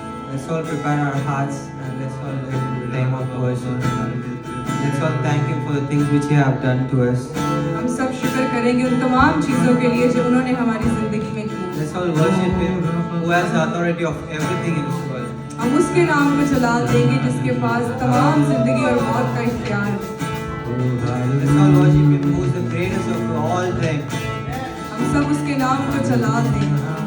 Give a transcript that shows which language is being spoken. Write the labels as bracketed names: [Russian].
[English] Let's all prepare our hearts and let's all live in the name of worship. Let's all thank Him for the things which He have done to us. [Hindi] हम सब शुक्र करेंगे उन तमाम चीज़ों के लिए जो उन्होंने हमारी ज़िंदगी में की। [English] Let's all worship Him who has the authority of everything in this world. [Hindi] हम उसके नाम को जलाल देंगे जिसके पास तमाम ज़िंदगी और मौत का इख्तियार है। [English] Let's all worship Him who is the greatest of all time. [Hindi] हम सब उसके नाम को जलाल देंगे।